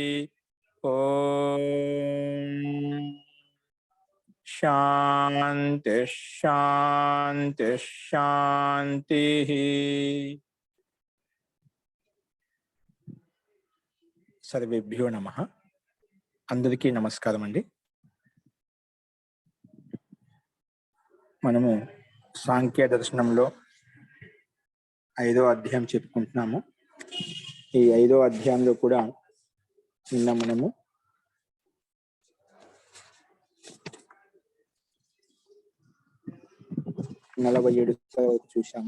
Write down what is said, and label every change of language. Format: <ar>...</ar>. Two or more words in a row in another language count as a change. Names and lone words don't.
<sa>ओम शांति शांति शांति। सर्वेभ्यो नमः।</sa> <te>అందరికీ నమస్కారం అండీ। మనము సాంఖ్య దర్శనంలో 5వ అధ్యాయం చెప్పుకుంటున్నాము. ఈ 5వ అధ్యాయంలో కూడా నిన్న మనము 47 సూత్రాలు చూశాము.</te>